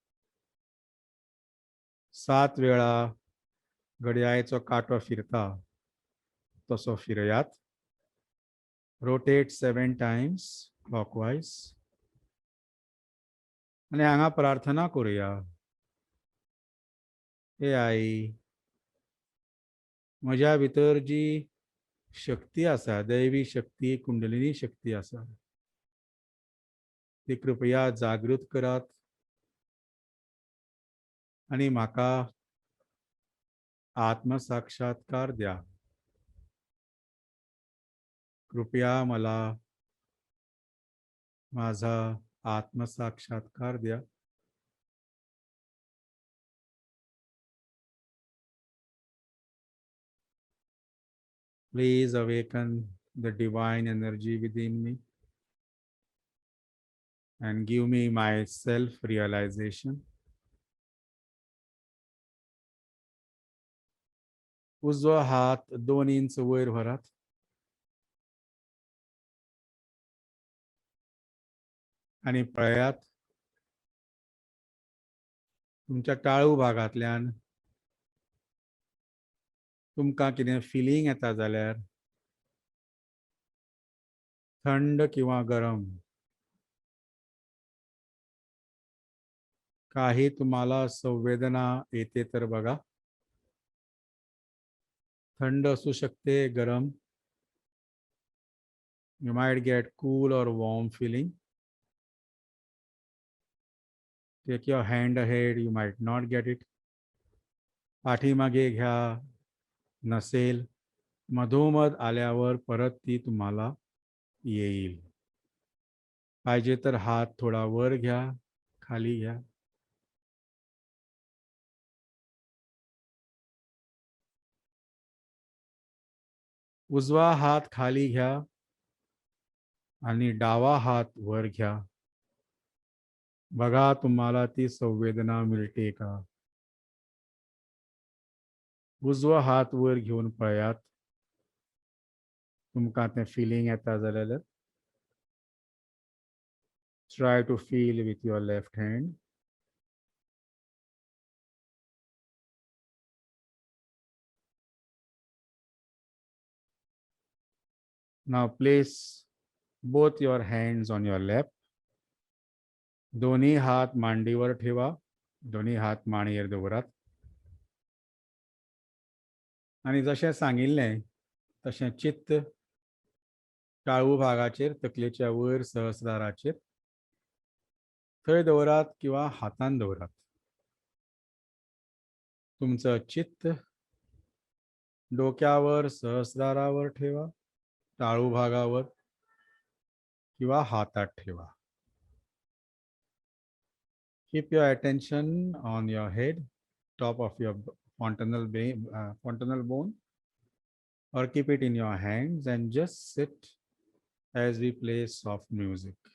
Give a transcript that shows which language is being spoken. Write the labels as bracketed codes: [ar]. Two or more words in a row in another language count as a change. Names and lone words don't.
[kok] 7 वेळा घड्याळाचो कांटो फिरता तसो फिरयात. [en] Rotate 7 times clockwise. [kok] आणि हांगा प्रार्थना करूया. हे आई, म्हज्या भितर जी शक्ती आसा, दैवी शक्ती, कुंडलिनी शक्ती आसा, ती कृपया जागृत करात आणि म्हाका आत्मसाक्षात्कार द्या. [mr] कृपया मला माझा आत्मसाक्षात्कार द्या. [en] Please awaken the divine energy within me and give me my self-realization. [kok] उजवा हात 2 इंच वयर व्हरात. आणि पळयात तुमच्या टाळू भागांतल्यान तुमकां कितें फिलिंग येता जाल्यार [mr] थंड किंवा गरम काही तुम्हाला संवेदना येते तर बघा. थंड असू शकते, गरम. [en] You might get cool or warm feeling. Take your hand ahead, you might not get it. [mr] पाठीमागे घ्या, नसेल. मधोमध आल्यावर परत ती तुम्हाला येईल. पाहिजे तर हात थोडा वर घ्या, खाली घ्या. उजवा हात खाली घ्या आणि डावा हात वर घ्या. बघा तुम्हाला ती संवेदना मिळते का? [kok] उजवा हात वर घेऊन पळयात. तुमकां तें फिलींग येता जाल्यार [en] try to feel with your left hand. Now place both your hands on your lap. [mr] दोन्ही हात मांडीवर ठेवा. [kok] दोन्ही हात मांडयेर दवरात. आणि जशें सांगिल्लें तशें चित्त टाळू भागाचेर, तकलेच्या वयर सहस्राराचेर थंय दवरात किंवा हातान दवरात. [mr] तुमचं चित्त डोक्यावर, सहस्रारावर ठेवा, टाळू भागावर किंवा हातात ठेवा. [en] Keep your attention on your head, top of your fontanel bone, or keep it in your hands and just sit as we play soft music.